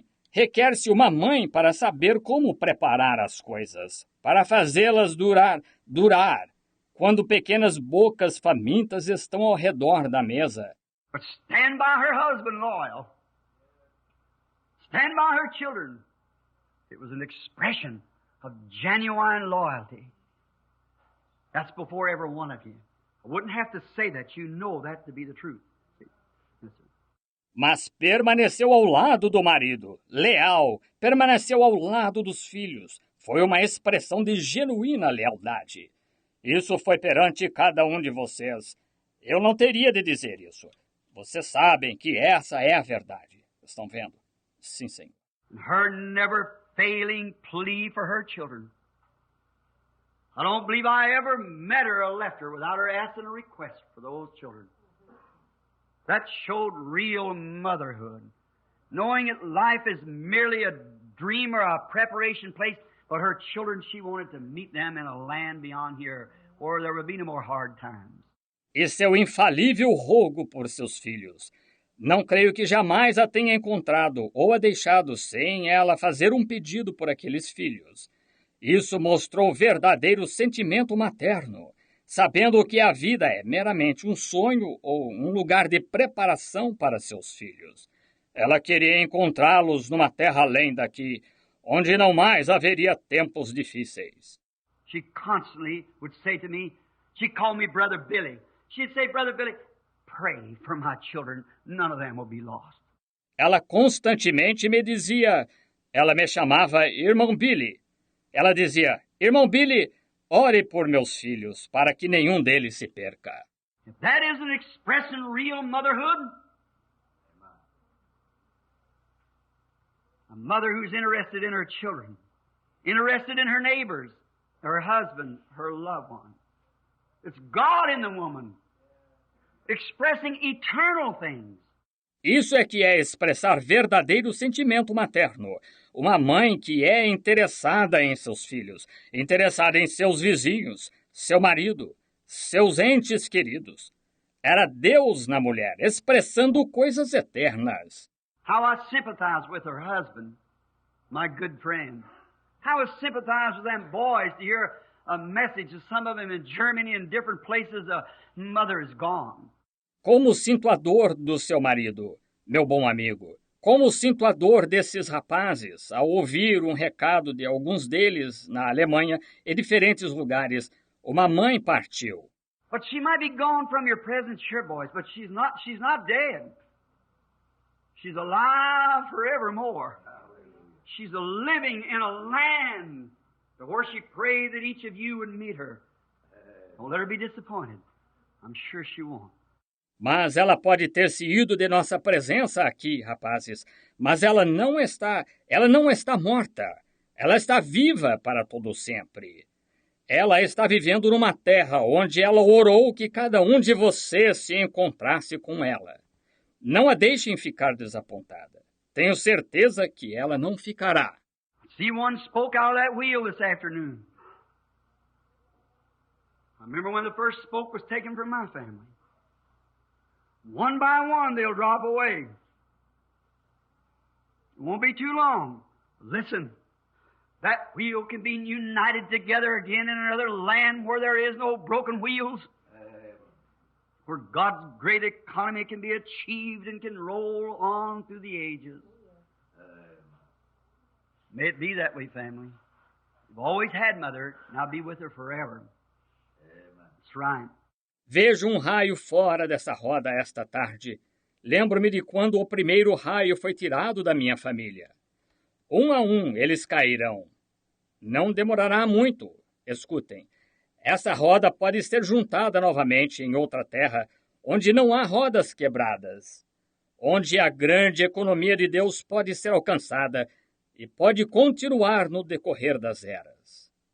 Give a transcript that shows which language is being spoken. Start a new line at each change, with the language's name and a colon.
Portuguese: Requer-se uma mãe para saber como preparar as coisas, para fazê-las durar, quando pequenas bocas famintas estão ao redor da mesa.
English: But stand by her husband loyal. Stand by her children. It was an expression of genuine loyalty. That's before every one of you. I wouldn't have to say that. You know that to be the truth.
Portuguese: Mas permaneceu ao lado do marido, leal, permaneceu ao lado dos filhos. Foi uma expressão de genuína lealdade. Isso foi perante cada um de vocês. Eu não teria de dizer isso. Vocês sabem que essa é a verdade. Estão vendo? Sim, Senhor.
English: Her never failing plea for her children. I don't believe I ever met her or left her without her asking a request for those children. That showed real motherhood. Knowing that life is merely a dream or a preparation place, but her children, she wanted to meet them in a land beyond here where there would be no more hard times.
Portuguese: E seu infalível rogo por seus filhos. Não creio que jamais a tenha encontrado ou a deixado sem ela fazer um pedido por aqueles filhos. Isso mostrou verdadeiro sentimento materno, sabendo que a vida é meramente um sonho ou um lugar de preparação para seus filhos. Ela queria encontrá-los numa terra além daqui, onde não mais haveria tempos difíceis.
English: She constantly would say to me, she'd call me Brother Billy. She'd say, Brother Billy, pray for my children. None of them will be lost.
Portuguese: Ela constantemente me dizia, ela me chamava Irmão Billy. Ela dizia, Irmão Billy, ore por meus filhos, para que nenhum deles se perca.
English: If that isn't expressing real motherhood, a mother who's interested in her children, interested in her neighbors, her husband, her loved one. It's God in the woman, expressing eternal things.
Portuguese: Isso é que é expressar verdadeiro sentimento materno. Uma mãe que é interessada em seus filhos, interessada em seus vizinhos, seu marido, seus entes queridos. Era Deus na mulher, expressando coisas eternas.
English: How I sympathize with her husband, my good friend. How I sympathize with them boys to hear a message of some of them in Germany and different places, a mother is gone.
Portuguese: Como sinto a dor do seu marido, meu bom amigo. Como sinto a dor desses rapazes ao ouvir um recado de alguns deles na Alemanha e diferentes lugares. Uma mãe partiu.
English: But she might be gone from your presence, sure, boys, but she's not dead. She's alive forevermore. She's living in a land where she prayed that each of you would meet her. Don't let her be disappointed. I'm sure she won't.
Portuguese: Mas ela pode ter se ido de nossa presença aqui, rapazes. Mas ela não está morta. Ela está viva para todo sempre. Ela está vivendo numa terra onde ela orou que cada um de vocês se encontrasse com ela. Não a deixem ficar desapontada. Tenho certeza que ela não ficará.
English: See one spoke out of that wheel this afternoon. I remember when the first spoke was taken from my family. One by one they'll drop away. It won't be too long. Listen, that wheel can be united together again in another land where there is no broken wheels. where God's great economy can be achieved and can roll on through the ages. May it be that way, family. You've always had Mother, now be with her forever. That's right.
Portuguese: Vejo raio fora dessa roda esta tarde. Lembro-me de quando o primeiro raio foi tirado da minha família. Um a um eles cairão. Não demorará muito. Escutem. Essa roda pode ser juntada novamente em outra terra, onde não há rodas quebradas, onde a grande economia de Deus pode ser alcançada e pode continuar no decorrer das eras.